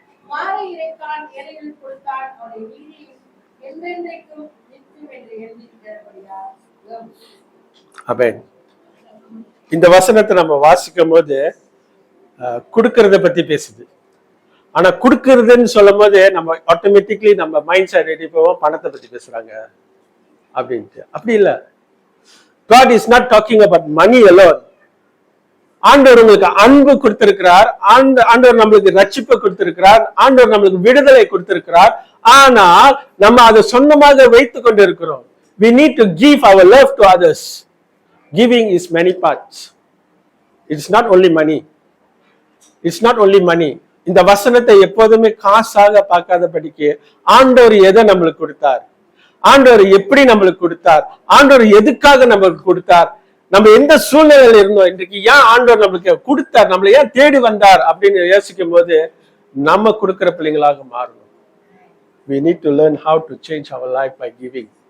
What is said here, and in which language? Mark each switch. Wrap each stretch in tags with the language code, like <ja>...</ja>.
<ta>மாறி இறைத்தான் ஏழைகள் கொடுத்தான், அவருடைய நீதி என்றென்றைக்கும் நிற்கும் என்று எழுதியிருக்கிறபடியால். ஆமென். இந்த வசனத்தை நம்ம வாசிக்கும் போது கொடுக்கறத பத்தி பேசுது. ஆனா கொடுக்கறதுன்னு சொல்லும் போது நம்ம ஆட்டோமேட்டிக்லி நம்ம மைண்ட் செட் ரெடி போவோம், பணத்தை பத்தி பேசுறாங்க அப்படின்ட்டு. அப்படி இல்லை.</ta> <en>God is not talking about money alone.</en> <ta>ஆண்டவர் உங்களுக்கு அன்பு கொடுத்திருக்கிறார், ஆண்டவர் நம்மளுக்கு ரட்சிப்பு கொடுத்திருக்கிறார், ஆண்டவர் நம்மளுக்கு விடுதலை கொடுத்திருக்கிறார். ஆனால் நம்ம அதை சொந்தமாக வைத்துக் கொண்டு இருக்கிறோம்.</ta> <en>We need to give our love to others. Giving is many parts. It's not only money. It's not only money.</en> <ta>இந்த வசனத்தை எப்போதுமே காசாக பார்க்காதபடிக்கு ஆண்டவர் எதை நம்மளுக்கு கொடுத்தார், ஆண்டவர் எப்படி நம்மளுக்கு கொடுத்தார், ஆண்டவர் எதுக்காக நம்மளுக்கு கொடுத்தார், நம்ம எந்த சூழ்நிலையில இருந்தோம், இன்றைக்கு ஏன் ஆண்டவர் நம்மளுக்கு கொடுத்தார், நம்மளை ஏன் தேடி வந்தார் அப்படின்னு யோசிக்கும் போது நம்ம கொடுக்கிற பிள்ளைங்களாக மாறணும்.</ta> <en>We need to learn how to change our life by giving.</en>